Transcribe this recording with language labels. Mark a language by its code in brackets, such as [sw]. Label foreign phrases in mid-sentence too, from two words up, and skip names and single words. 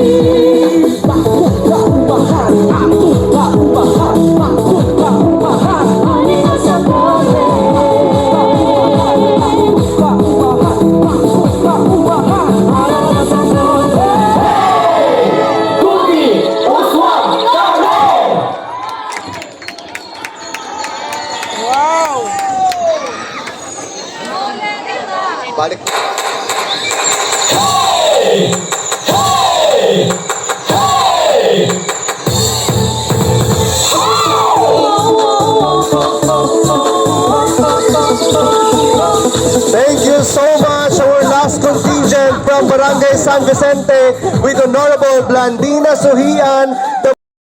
[tl] Bakut-bahan, bakut-bahan, bakut-bahan, halina sa Carmen. Bakut-bahan, bakut-bahan, halina sa Carmen. Cookie, Oswald, Carmen! Balik. Hey! Hey! Hey! [en] Thank you so much. Our last contingent from Barangay San Vicente with Honorable Blandina Suhian.